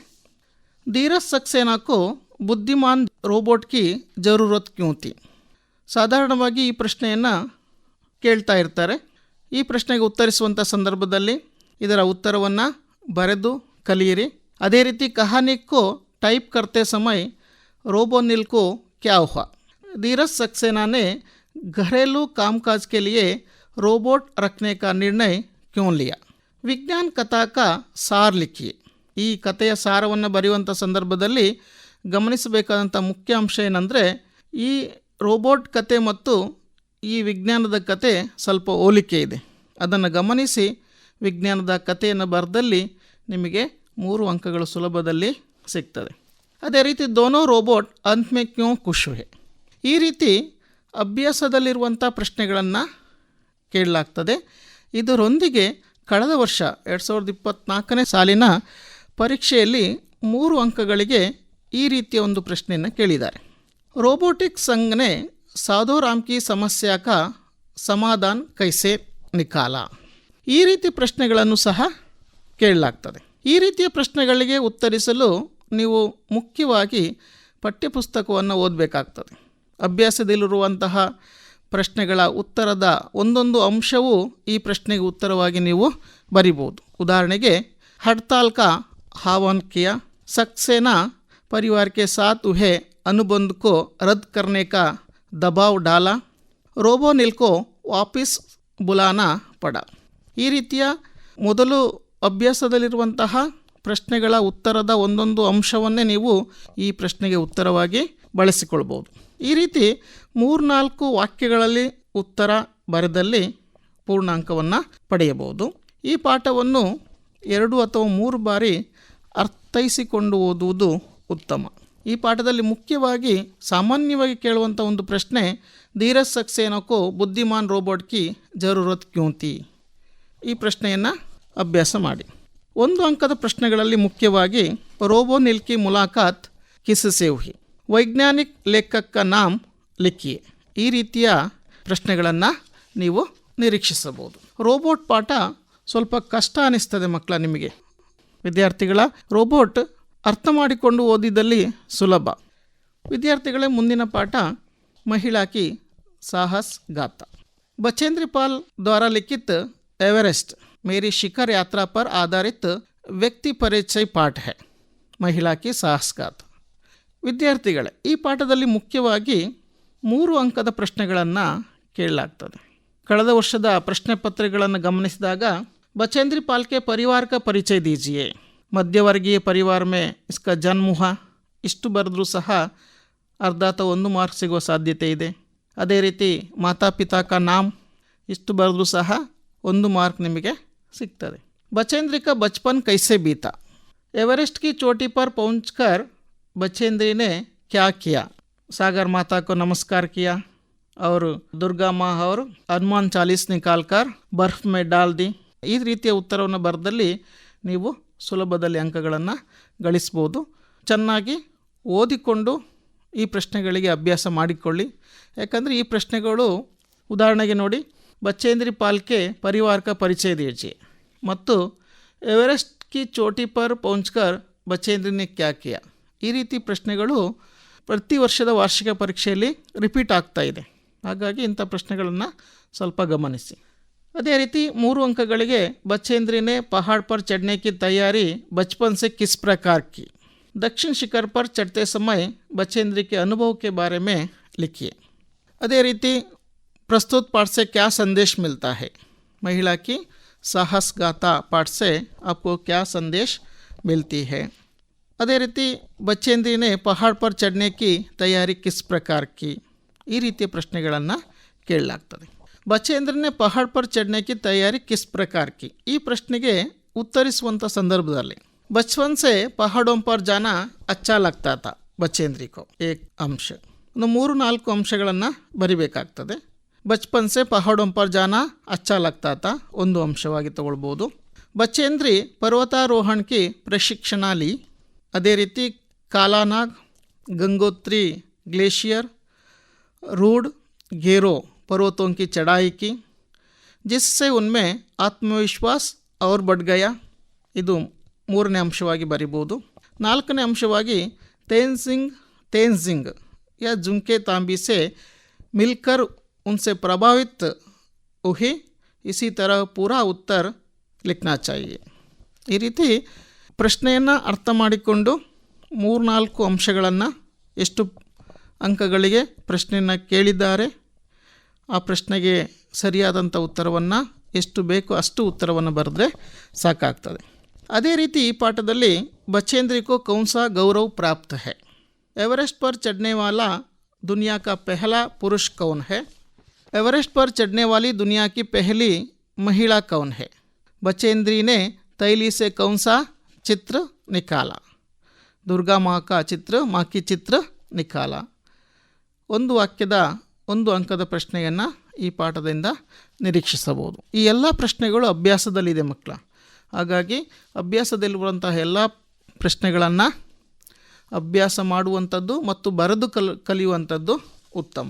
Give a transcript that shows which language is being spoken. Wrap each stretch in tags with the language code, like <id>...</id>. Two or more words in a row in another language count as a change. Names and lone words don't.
<hi>धीरज सक्सेना को बुद्धिमान रोबोट की ज़रूरत क्यों थी.</hi> <kn>ಸಾಧಾರಣವಾಗಿ ಈ ಪ್ರಶ್ನೆಯನ್ನು ಕೇಳ್ತಾ ಇರ್ತಾರೆ. ಈ ಪ್ರಶ್ನೆಗೆ ಉತ್ತರಿಸುವಂಥ ಸಂದರ್ಭದಲ್ಲಿ ಇದರ ಉತ್ತರವನ್ನು ಬರೆದು ಕಲಿಯಿರಿ. ಅದೇ ರೀತಿ</kn> <hi>कहानी को टाइप करते समय रोबोनिल को क्या हुआ. धीरज सक्सेना ने घरेलू कामकाज के लिए रोबोट रखने का निर्णय क्यों लिया. विज्ञान कथा का सार लिखिए.</hi> <kn>ಈ ಕಥೆಯ ಸಾರವನ್ನು ಬರೆಯುವಂಥ ಸಂದರ್ಭದಲ್ಲಿ ಗಮನಿಸಬೇಕಾದಂಥ ಮುಖ್ಯ ಅಂಶ ಏನಂದರೆ, ಈ ರೋಬೋಟ್ ಕತೆ ಮತ್ತು ಈ ವಿಜ್ಞಾನದ ಕತೆ ಸ್ವಲ್ಪ ಹೋಲಿಕೆ ಇದೆ. ಅದನ್ನು ಗಮನಿಸಿ ವಿಜ್ಞಾನದ ಕಥೆಯನ್ನು ಬರೆದಲ್ಲಿ ನಿಮಗೆ 3 ಅಂಕಗಳು ಸುಲಭದಲ್ಲಿ ಸಿಗ್ತದೆ. ಅದೇ ರೀತಿ</kn> <hi>दोनों रोबोट अंत में क्यों खुश है.</hi> <kn>ಈ ರೀತಿ ಅಭ್ಯಾಸದಲ್ಲಿರುವಂಥ ಪ್ರಶ್ನೆಗಳನ್ನು ಕೇಳಲಾಗ್ತದೆ. ಇದರೊಂದಿಗೆ ಕಳೆದ ವರ್ಷ 2024ನೇ ಸಾಲಿನ ಪರೀಕ್ಷೆಯಲ್ಲಿ 3 ಅಂಕಗಳಿಗೆ ಈ ರೀತಿಯ ಒಂದು ಪ್ರಶ್ನೆಯನ್ನು ಕೇಳಿದ್ದಾರೆ.</kn> <hi>रोबोटिक संघ ने साधो राम की समस्या का समाधान कैसे निकाला.</hi> <kn>ಈ ರೀತಿ ಪ್ರಶ್ನೆಗಳನ್ನು ಸಹ ಕೇಳಲಾಗ್ತದೆ. ಈ ರೀತಿಯ ಪ್ರಶ್ನೆಗಳಿಗೆ ಉತ್ತರಿಸಲು ನೀವು ಮುಖ್ಯವಾಗಿ ಪಠ್ಯಪುಸ್ತಕವನ್ನು ಓದಬೇಕಾಗ್ತದೆ. ಅಭ್ಯಾಸದಲ್ಲಿರುವಂತಹ ಪ್ರಶ್ನೆಗಳ ಉತ್ತರದ ಒಂದೊಂದು ಅಂಶವೂ ಈ ಪ್ರಶ್ನೆಗೆ ಉತ್ತರವಾಗಿ ನೀವು ಬರಿಬೋದು.</kn> <hi>ಉದಾಹರಣೆಗೆ हड़ताल का आह्वान किया, सक्सेना परिवार के साथ हुए अनुबंध को रद्द करने का दबाव डाला, रोबोनिल को वापस बुलाना पड़ा.</hi> <kn>ಈ ರೀತಿಯ ಮೊದಲು ಅಭ್ಯಾಸದಲ್ಲಿರುವಂತಹ ಪ್ರಶ್ನೆಗಳ ಉತ್ತರದ ಒಂದೊಂದು ಅಂಶವನ್ನೇ ನೀವು ಈ ಪ್ರಶ್ನೆಗೆ ಉತ್ತರವಾಗಿ ಬಳಸಿಕೊಳ್ಬೋದು. ಈ ರೀತಿ 3-4 ವಾಕ್ಯಗಳಲ್ಲಿ ಉತ್ತರ ಬರೆದಲ್ಲಿ ಪೂರ್ಣಾಂಕವನ್ನು ಪಡೆಯಬಹುದು. ಈ ಪಾಠವನ್ನು 2 ಅಥವಾ 3 ಬಾರಿ ಅರ್ಥೈಸಿಕೊಂಡು ಓದುವುದು ಉತ್ತಮ. ಈ ಪಾಠದಲ್ಲಿ ಮುಖ್ಯವಾಗಿ ಸಾಮಾನ್ಯವಾಗಿ ಕೇಳುವಂಥ ಒಂದು ಪ್ರಶ್ನೆ,</kn> <hi>धीरज सक्सेना को बुद्धिमान रोबोट की ज़रूरत क्यों थी.</hi> <kn>ಈ ಪ್ರಶ್ನೆಯನ್ನು ಅಭ್ಯಾಸ ಮಾಡಿ. 1 ಅಂಕದ ಪ್ರಶ್ನೆಗಳಲ್ಲಿ ಮುಖ್ಯವಾಗಿ</kn> <hi>रोबोनिल की मुलाकात किससे हुई, वैज्ञानिक लेखक नाम लिखिए.</hi> <kn>ಈ ರೀತಿಯ ಪ್ರಶ್ನೆಗಳನ್ನು ನೀವು ನಿರೀಕ್ಷಿಸಬಹುದು. ರೋಬೋಟ್ ಪಾಠ ಸ್ವಲ್ಪ ಕಷ್ಟ ಅನಿಸ್ತದೆ ಮಕ್ಕಳ ನಿಮಗೆ. ವಿದ್ಯಾರ್ಥಿಗಳ ರೋಬೋಟ್ ಅರ್ಥ ಮಾಡಿಕೊಂಡು ಓದಿದಲ್ಲಿ ಸುಲಭ. ವಿದ್ಯಾರ್ಥಿಗಳೇ, ಮುಂದಿನ ಪಾಠ ಮಹಿಳಾ ಕಿ ಸಾಹಸ್ ಗಾಥಾ.</kn> <hi>बचेंद्र पाल द्वारा लिखित एवरेस्ट मेरी शिखर यात्रा पर आधारित व्यक्ति परिचय पाठ है. ಮಹಿಳಾ ಕಿ ಸಾಹಸ್ ಗಾಥಾ.</hi> <kn>ವಿದ್ಯಾರ್ಥಿಗಳೇ, ಈ ಪಾಠದಲ್ಲಿ ಮುಖ್ಯವಾಗಿ 3 ಅಂಕದ ಪ್ರಶ್ನೆಗಳನ್ನು ಕೇಳಲಾಗ್ತದೆ. ಕಳೆದ ವರ್ಷದ ಪ್ರಶ್ನೆ ಪತ್ರಿಕೆಗಳನ್ನು ಗಮನಿಸಿದಾಗ</kn> <hi>बचेंद्र पाल के परिवार का परिचय दीजिए, मध्यवर्गीय परिवार में इसका जन्म हुआ,</hi> <kn>ಇಷ್ಟು ಬರೆದ್ರೂ ಸಹ ಅರ್ಧ ಅಥವಾ 1 ಮಾರ್ಕ್ ಸಿಗುವ ಸಾಧ್ಯತೆ ಇದೆ. ಅದೇ ರೀತಿ</kn> <hi>माता पिता का नाम,</hi> <kn>ಇಷ್ಟು ಬರೆದ್ರೂ ಸಹ 1 ಮಾರ್ಕ್ ನಿಮಗೆ ಸಿಗ್ತದೆ.</kn> <hi>बचेंद्र का बचपन कैसे बीता, एवरेस्ट की चोटी पर पहुंचकर बचेंद्र ने क्या किया, सागर माता को नमस्कार किया और दुर्गा माँ और हनुमान चालीस निकाल कर बर्फ में डाल दी.</hi> <kn>ಈ ರೀತಿಯ ಉತ್ತರವನ್ನು ಬರೆದಲ್ಲಿ ನೀವು ಸುಲಭದಲ್ಲಿ ಅಂಕಗಳನ್ನು ಗಳಿಸ್ಬೋದು. ಚೆನ್ನಾಗಿ ಓದಿಕೊಂಡು ಈ ಪ್ರಶ್ನೆಗಳಿಗೆ ಅಭ್ಯಾಸ ಮಾಡಿಕೊಳ್ಳಿ. ಯಾಕಂದರೆ ಈ ಪ್ರಶ್ನೆಗಳು ಉದಾಹರಣೆಗೆ ನೋಡಿ,</kn> <hi>बचेंद्री पाल के परिवार का परिचय दीजिए ಮತ್ತು एवरेस्ट की चोटी पर पहुँचकर बचेंद्री ने क्या किया.</hi> <kn>ಈ ರೀತಿ ಪ್ರಶ್ನೆಗಳು ಪ್ರತಿ ವರ್ಷದ ವಾರ್ಷಿಕ ಪರೀಕ್ಷೆಯಲ್ಲಿ ರಿಪೀಟ್ ಆಗ್ತಾ ಇದೆ. ಹಾಗಾಗಿ ಇಂಥ ಪ್ರಶ್ನೆಗಳನ್ನು ಸ್ವಲ್ಪ ಗಮನಿಸಿ. ಅದೇ ರೀತಿ 3 ಅಂಕಗಳಿಗೆ</kn> <hi>बचेंद्री पहाड़ पर चढ़ने की तैयारी बचपन से किस प्रकार की, दक्षिण शिखर पर चढ़ते समय बचेंद्री के अनुभव के बारे में लिखिए.</hi> <kn>अದೇ ರೀತಿ</kn> <hi>प्रस्तुत पाठ से क्या संदेश मिलता है, महिला की साहस गाथा पाठ से आपको क्या संदेश मिलती है.</hi> <kn>ಅದೇ ರೀತಿ</kn> <hi>बचेंद्री ने पहाड़ पर चढ़ने की तैयारी किस प्रकार की.</hi> <kn>ಈ ರೀತಿಯ ಪ್ರಶ್ನೆಗಳನ್ನು ಕೇಳಲಾಗ್ತದೆ.</kn> <hi>बचेंद्र ने पहाड़ पर चढ़ने की तैयारी किस प्रकार की?</hi> <kn>ಈ ಪ್ರಶ್ನೆಗೆ ಉತ್ತರಿಸುವಂಥ ಸಂದರ್ಭದಲ್ಲಿ</kn> <hi>बचपन से पहाड़ों पर जाना अच्छा लगता था बचेंद्री को एक अंश.</hi> <kn>ಒಂದು 3-4 ಅಂಶಗಳನ್ನು ಬರಿಬೇಕಾಗ್ತದೆ.</kn> <hi>बचपन से पहाड़ों पर जाना अच्छा लगता था</hi> <kn>ಒಂದು ಅಂಶವಾಗಿ ತಗೊಳ್ಬೋದು.</kn> <hi>बचेंद्री पर्वतारोहण की प्रशिक्षण ली.</hi> <kn>ಅದೇ ರೀತಿ</kn> <hi>कालानाग, गंगोत्री ग्लेशियर, रूड, घेरो पर्वतों की चढ़ाई की, जिससे उनमें आत्मविश्वास और बढ़ गया.</hi> <kn>ಇದು 3ನೇ ಅಂಶವಾಗಿ ಬರಿಬೋದು. 4ನೇ ಅಂಶವಾಗಿ</kn> <hi>तेंजिंग या झुमके तांबी से मिलकर उनसे प्रभावित हुई. इसी तरह पूरा उत्तर लिखना चाहिए.</hi> <kn>ಈ ರೀತಿ ಪ್ರಶ್ನೆಯನ್ನು ಅರ್ಥ ಮಾಡಿಕೊಂಡು 3-4 ಅಂಶಗಳನ್ನು ಎಷ್ಟು ಅಂಕಗಳಿಗೆ ಪ್ರಶ್ನೆಯನ್ನು ಕೇಳಿದ್ದಾರೆ, ಆ ಪ್ರಶ್ನೆಗೆ ಸರಿಯಾದಂಥ ಉತ್ತರವನ್ನು ಎಷ್ಟು ಬೇಕೋ ಅಷ್ಟು ಉತ್ತರವನ್ನು ಬರೆದ್ರೆ ಸಾಕಾಗ್ತದೆ. ಅದೇ ರೀತಿ ಈ ಪಾಠದಲ್ಲಿ</kn> <hi>बचेंद्री को कौन सा गौरव प्राप्त है? एवरेस्ट पर चढ़ने वाला दुनिया का पहला पुरुष कौन है? एवरेस्ट पर चढ़ने वाली दुनिया की पहली महिला कौन है? बचेंद्री ने तैली से कौन सा चित्र निकाला? दुर्गा माँ का चित्र, माँ की चित्र निकाला.</hi> <kn>ಒಂದು ವಾಕ್ಯದ 1 ಅಂಕದ ಪ್ರಶ್ನೆಯನ್ನು ಈ ಪಾಠದಿಂದ ನಿರೀಕ್ಷಿಸಬಹುದು. ಈ ಎಲ್ಲ ಪ್ರಶ್ನೆಗಳು ಅಭ್ಯಾಸದಲ್ಲಿದೆ ಮಕ್ಕಳ. ಹಾಗಾಗಿ ಅಭ್ಯಾಸದಲ್ಲಿರುವಂತಹ ಎಲ್ಲ ಪ್ರಶ್ನೆಗಳನ್ನು ಅಭ್ಯಾಸ ಮಾಡುವಂಥದ್ದು ಮತ್ತು ಬರೆದು ಕಲಿಯುವಂಥದ್ದು ಉತ್ತಮ.</kn>